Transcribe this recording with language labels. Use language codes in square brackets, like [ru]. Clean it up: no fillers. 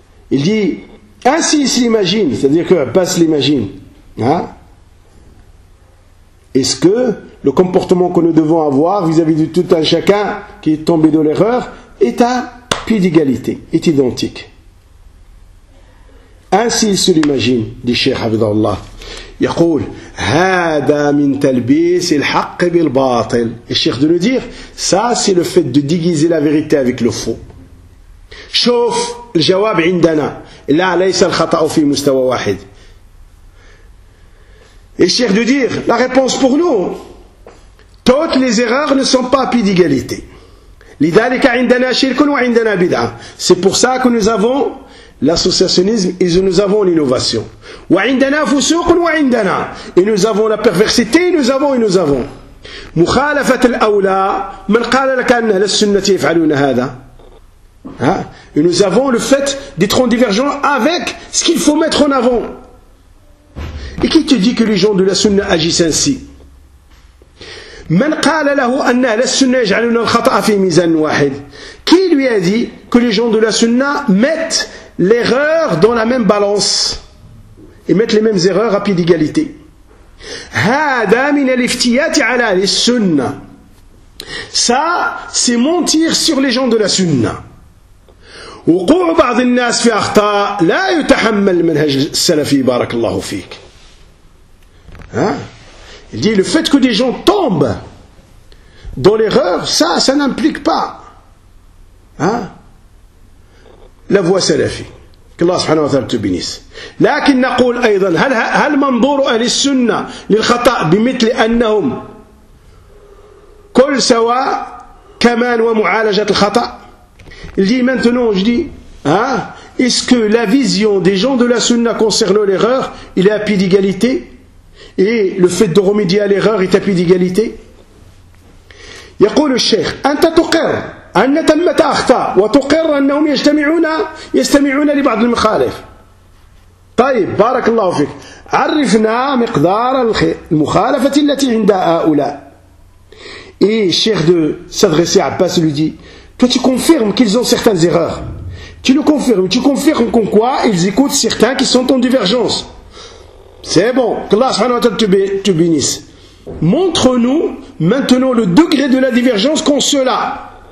[fr] Il dit, ainsi il s'imagine, c'est-à-dire que Abbas l'imagine. Hein? Est-ce que le comportement que nous devons avoir vis-à-vis de tout un chacun qui est tombé dans l'erreur est à pied d'égalité, est identique. Ainsi il se l'imagine, dit Cheikh Abdallah. [ar] يقول هذا من تلبيس الحق بالباطل. [fr] Et Cheikh de nous dire, ça c'est le fait de déguiser la vérité avec le faux. [ar] شوف الجواب عندنا لا ليس الخطا في مستوى واحد [fr] et cher de dire la réponse pour nous toutes les erreurs ne sont pas à pied d'égalité [ar] لذلك عندنا شرك وعندنا بدعه [fr] c'est pour ça que nous avons l'associationnisme et nous avons l'innovation [ar] وعندنا فسوق وعندنا [fr] et nous avons la perversité nous avons [ar] مخالفه الاولى من قال لك ان اهل السنه يفعلون هذا. [fr] Hein? Et nous avons le fait d'être en divergence avec ce qu'il faut mettre en avant. Et qui te dit que les gens de la sunna agissent ainsi? [ar] من قال له أن أهل السنة يجعلون الخطأ في ميزان واحد؟ [fr] Qui lui a dit que les gens de la Sunna mettent l'erreur dans la même balance et mettent les mêmes erreurs à pied d'égalité? [ar] هذا من الافتيات على أهل السنة. [fr] Ça, c'est mentir sur les gens de la Sunna. [ar] وقوع بعض الناس في أخطاء لا يتحمل منهج السلفي بارك الله فيك. Hein? [fr] Il dit le fait que des gens tombent dans l'erreur, ça, ça n'implique pas. Hein? La voie salafi. Que Allah subhanahu wa ta'ala te bénisse. [ar] لكن نقول أيضا هل منظور أهل السنة للخطأ بمثل أنهم كل سواء كمان ومعالجة الخطأ؟ [fr] Il dit maintenant, je dis, hein, est-ce que la vision des gens de la Sunna concernant l'erreur, il est à pied d'égalité? Et le fait de remédier à l'erreur est à pied d'égalité? [ar] Yaqul le Cheikh, anta tuqir anna tammata akhta wa tuqir annahum yastami'una li ba'd al mukhalif. طيب بارك الله فيك. عرفنا مقدار المخالفة التي عند هؤلاء. [fr] Et Cheikh de s'adresser à Abbas lui dit, toi tu confirmes qu'ils ont certaines erreurs. Tu confirmes qu'en quoi ils écoutent certains qui sont en divergence. C'est bon, que Allah subhanahu wa ta'ala te bénisse. Montre-nous maintenant le degré de la divergence qu'ont ceux-là.